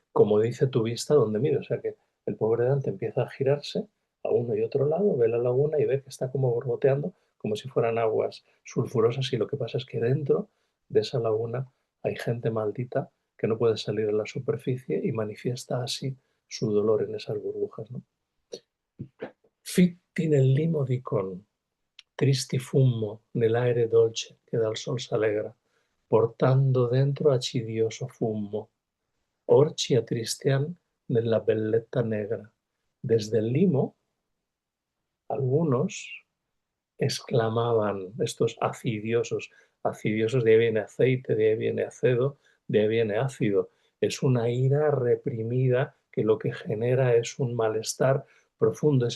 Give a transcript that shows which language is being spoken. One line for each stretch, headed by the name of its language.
Spanish: como dice tu vista donde mire. O sea que el pobre Dante empieza a girarse a uno y otro lado, ve la laguna y ve que está como borboteando, como si fueran aguas sulfurosas, y lo que pasa es que dentro de esa laguna hay gente maldita que no puede salir a la superficie y manifiesta así su dolor en esas burbujas, ¿no?
Italian: Fitti nel limo dicon, tristi fummo nell'aere dolce che dal sol s'allegra, portando dentro acidioso fumo, orci attristian nella belletta negra.
Spanish: Desde el limo, algunos exclamaban, estos acidiosos, acidiosos, de ahí viene aceite, de ahí viene acedo, de ahí viene ácido. Es una ira reprimida que lo que genera es un malestar profundo.